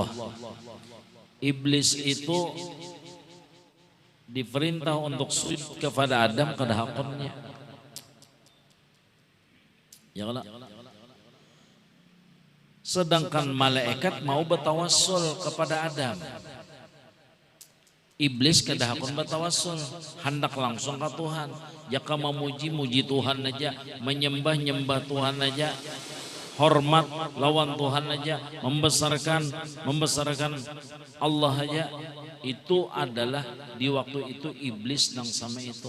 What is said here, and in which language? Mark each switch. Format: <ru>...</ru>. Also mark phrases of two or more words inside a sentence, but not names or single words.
<bjn>Iblis itu diperintah untuk sujud kepada Adam kada hakonnya.</bjn> <ar>Ya Allah.</ar> <id>Sedangkan malaikat mau bertawassul kepada Adam.</id> <bjn>Iblis kada hakon bertawassul, hendak langsung ke Tuhan. Jaka memuji Tuhan aja, menyembah Tuhan aja. Hormat lawan Tuhan aja, membesarkan Allah aja, itu adalah di waktu itu iblis nang sama itu.</bjn>